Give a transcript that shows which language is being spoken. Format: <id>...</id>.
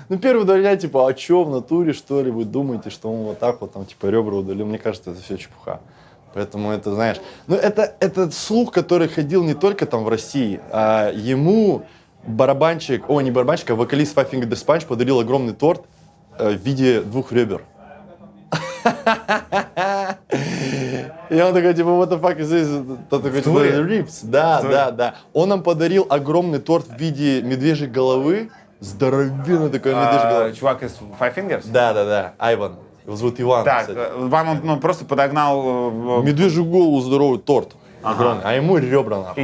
<ru>Ну, первые 2 дня, типа, а чё, в натуре, что ли, вы думаете, что он вот так вот, там, типа, ребра удалил? Мне кажется, это все чепуха. Поэтому это, знаешь, ну, это слух, который ходил не только там в России, а ему барабанщик, не барабанщик, а вокалист Five Finger Death Punch подарил огромный торт в виде 2 ребер. И он такой, типа,</ru> <en>what the fuck is this?</en> <ru>Тот такой, типа, ribs. Да. Он нам подарил огромный торт в виде медвежьей головы. Здоровенный такой медвежий голова. Чувак из Five Fingers? Да. Айван. Его зовут Иван, Так, кстати. вам он просто подогнал... Медвежью голову, здоровый торт. Огромный. А ему ребра, нахуй.</ru>